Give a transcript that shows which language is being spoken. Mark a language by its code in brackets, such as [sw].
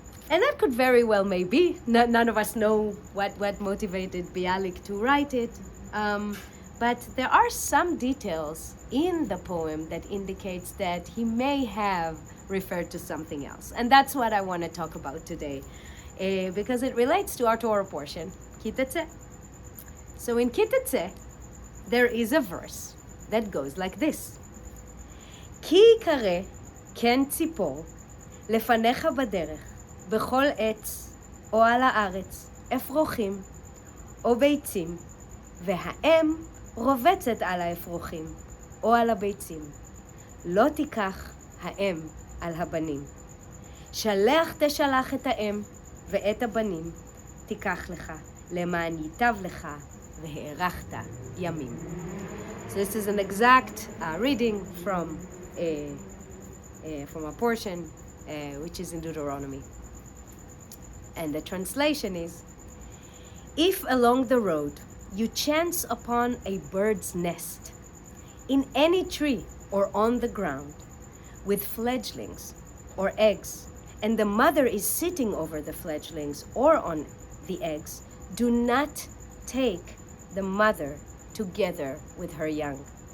[en] And that could very well maybe, none of us know what motivated Bialik to write it, but there are some details in the poem that indicates that he may have referred to something else. And that's what I want to talk about today, because it relates to our Torah portion, Tetze. [he] So in Tetze, there is a verse that goes like this: Ki kare ken tzipor lefanecha baderech bechol etz o al haaretz אפרוחים או ביצים והאם רובצת על האפרוחים או על הביצים לא תיקח האם על הבנים שלח תשלח את האם ואת הבנים תיקח לך למען ייטב לך והארכת ימים. [en] So this is an exact reading from a portion which is in Deuteronomy. And the translation is: if along the road you chance upon a bird's nest, in any tree or on the ground, with fledglings or eggs, and the mother is sitting over the fledglings or on the eggs, do not take the mother together with her young.